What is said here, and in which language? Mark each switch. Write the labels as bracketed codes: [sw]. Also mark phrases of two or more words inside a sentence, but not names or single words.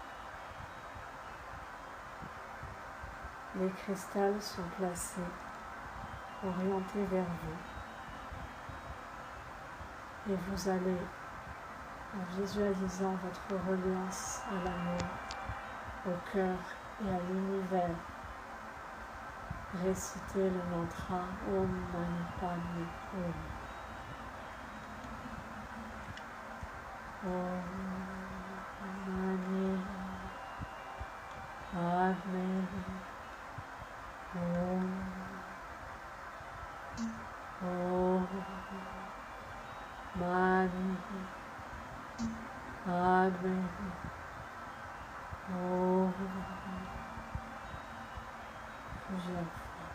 [fr] Les cristals sont placés, orientés vers vous. Et vous allez, en visualisant votre reliance à l'amour, au cœur et à l'univers, réciter le mantra Om Mani Padme Hum. [sa] ॐ मणि पद्मे हूँ. ॐ मणि पद्मे हूँ. [fr] Plusieurs fois.